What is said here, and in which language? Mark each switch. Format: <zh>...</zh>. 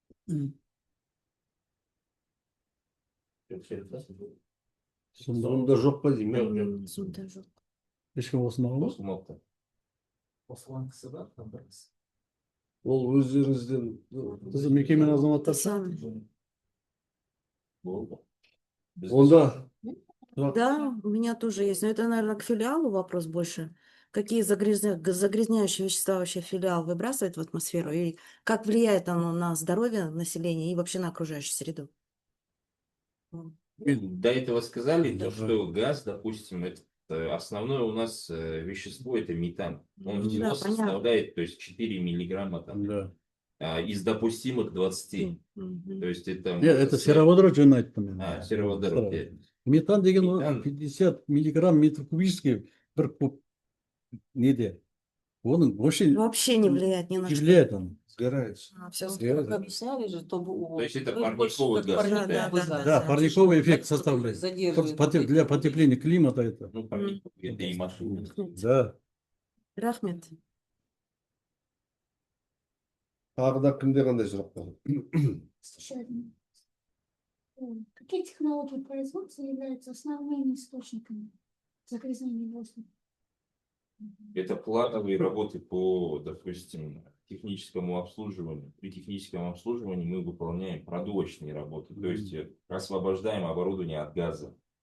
<kk>Зумда жоқ па деймін? Зумда жоқ. Ешкім осындағы ма? Осылған кісі бар, бір кісі. Ол өздеріңізден... Сіз мекеменің азаматтар? Онда...</kk> <ru>Да, у меня тоже есть. Но это, наверное, к филиалу вопрос больше. Какие загрязняющие вещества вообще филиал выбрасывает в атмосферу? И как влияет оно на здоровье населения и вообще на окружающую среду? До этого сказали, то, что газ, допустим, это основное у нас вещество, это метан. Он всего составляет, то есть 4 миллиграмма там, из допустимых 20. То есть</ru> <kk>это сероводород жөнін айттым.</kk> <ru>Сероводород.</ru> <kk>Метан деген 50</kk> <ru>миллиграмм метр кубический</ru> <kk>бір куб неде. Оның</kk> <ru>вообще не влияет ни на что. Влияет он. Сгорает. Объясняли же, чтобы... То есть это парниковый газ. Да, парниковый эффект составляет. Для потепления климата это. Ну, парниковый, это и машины. Да.</ru> <kk>Рахмет. Тағы да кімде қандай сұрақ бар?</kk> <ru>Какие технологии производства являются основными источниками загрязнения воздуха? Это плановые работы по, допустим, техническому обслуживанию. При техническом обслуживании мы выполняем продувочные работы, то есть освобождаем оборудование от газа.</ru>